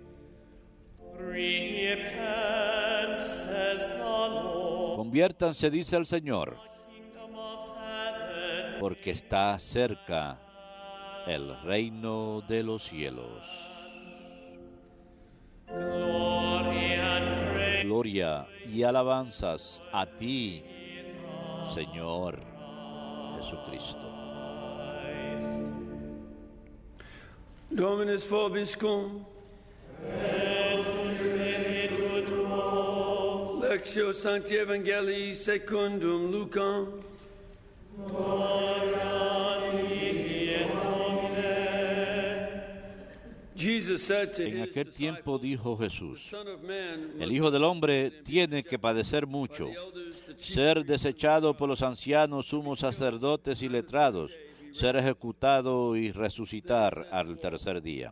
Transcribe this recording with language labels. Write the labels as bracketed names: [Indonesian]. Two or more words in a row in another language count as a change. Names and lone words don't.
[Spanish] Conviértanse, dice el Señor, porque está cerca el reino de los cielos. Gloria y alabanzas a ti, Señor Jesucristo. [Latin] Dominus vobiscum. Lectio Sancti Evangelii secundum Lucam. [Spanish] En aquel tiempo dijo Jesús: el Hijo del Hombre tiene que padecer mucho, ser desechado por los ancianos, sumos sacerdotes y letrados, ser ejecutado y resucitar al tercer día.